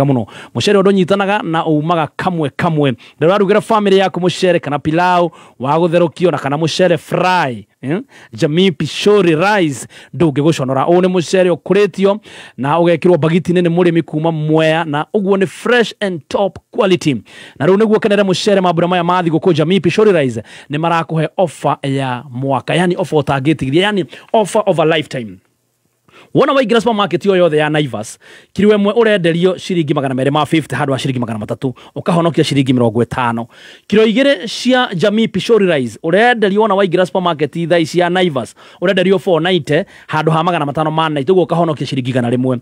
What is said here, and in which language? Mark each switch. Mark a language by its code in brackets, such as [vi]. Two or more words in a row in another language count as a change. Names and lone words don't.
[ki] muno mucere ndo nyitanaga na umaga kamwe kamwe ndararugira family yako mucere kana pilau wa gutherukio na kana mucere fry Jamii Pishori Rice ndungiguconora une mucere ukuritio na ugekirwo bagiti-ini ni murimi kuma Mwea na uguo ni [en] fresh and top quality [ki] na riu niguo kenere mucere mabura maya mathi guku Jamii Pishori Rice ni marakuhe offer ya mwaka yani offer utangitigiria yani [en] offer of a lifetime. [ki] wona Waigĩra supermarket yo yothe ya Naivas kilo ĩmwe ũrenderio ciringi 250 handũ ha ciringi 300 ũkahonokia ciringi 50. Kilo 2 cia Jamii Pishori rice ũrenderio wona Waigĩra supermarket thaa ici ya Naivas ũrenderio 490 handũ ha 580 ũguo ũkahonokia ciringi 100.